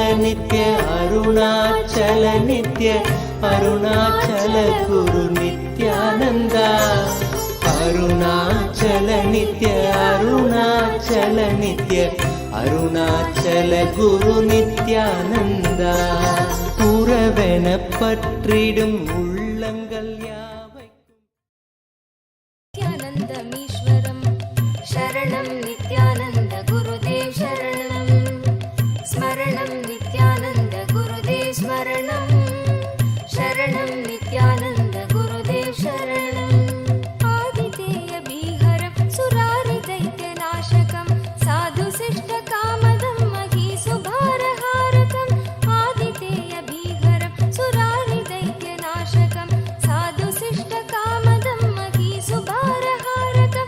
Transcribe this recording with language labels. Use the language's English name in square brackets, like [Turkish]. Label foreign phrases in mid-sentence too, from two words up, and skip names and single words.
[Tamil] நித்ய அருணாச்சல நித்ய அருணாச்சல குரு நித்யானந்தா அருணாச்சல நித்ய அருணாச்சல நித்ய அருணாச்சல குரு நித்யானந்தா உறவென பற்றிடும் உள்ளங்கள் யாவைக்கும் [Sanskrit] नित्यानन्दमीश्वरं शरणं नित्यानन्द गुरुदेव शरणं स्मरणं नित्यानन्द गुरुदेव स्मरणं शरणं नित्यानन्द गुरुदेव शरणम् आदितेयबीहरं सुरारिदैत्यनाशकं साधुशिष्टकामदं महीसुभारहारकम् आदितेयबीहरं सुरारिदैत्यनाशकं साधुशिष्टकामदं महीसुभारहारकं